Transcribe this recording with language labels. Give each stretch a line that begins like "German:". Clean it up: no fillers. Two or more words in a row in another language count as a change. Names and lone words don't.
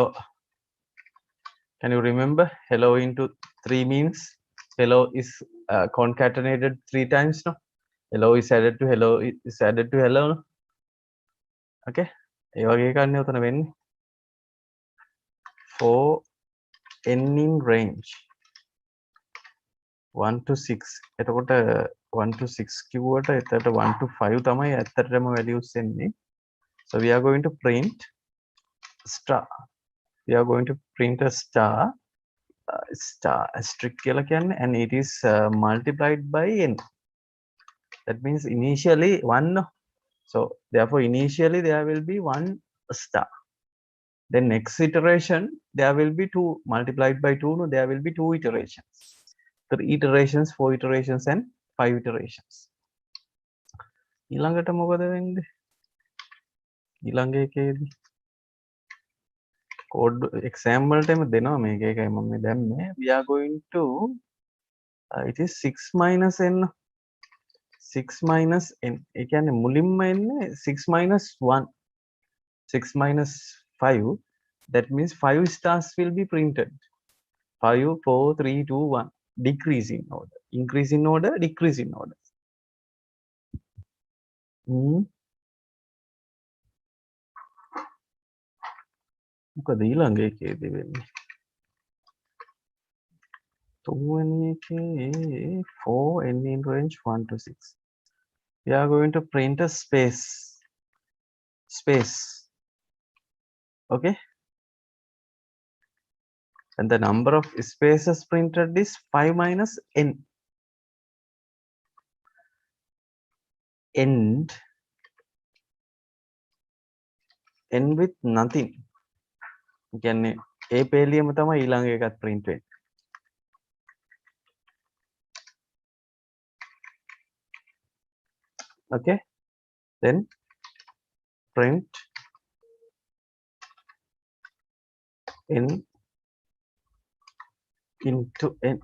English: Can you remember hello into 3 means hello is concatenated 3 times, no? Hello is added to hello is added to hello, no?
Sinhala: Okay. ඒ වගේ එකක් නේ උතන වෙන්නේ.
English: For n in range 1 to 6.
Sinhala: එතකොට 1 to 6 කිව්වට එතකොට 1 to 5 තමයි ඇත්තටම values එන්නේ.
English: So we are going to print star. We are going to print a star asterisk
Sinhala: කියලා කියන්නේ,
English: and it is multiplied by n. That means initially 1. So therefore initially there will be 1 star. Then next iteration there will be 2 multiplied by 2. No, there will be 2 iterations. 3 iterations, 4 iterations, and 5 iterations.
Sinhala: ඊළඟට මොකද වෙන්නේ? ඊළඟ එකේදී
English: code example time
Sinhala: දෙනවා මේක එකයි මම දැම්මේ.
English: We are going to it is 6 minus n.
Sinhala: 6
English: minus n.
Sinhala: ඒ කියන්නේ මුලින්ම එන්නේ 6 minus 1.
English: 6 minus 5. That means 5 stars will be printed. 5, 4, 3, 2, 1. Decrease in order. Increase in order, decrease in order.
Sinhala: මොකද ඊළඟ එකේදී වෙන්නේ? තුන්වෙනි එකේ 4
English: n in range
Sinhala: 1 to 6.
English: we are going to print a space. Okay, and the number of spaces printed is 5 minus n. End with nothing.
Sinhala: කියන්නේ ඒ පේලියම තමයි ඊළඟ එකත් print වෙන්නේ.
English: Okay, then print n into n.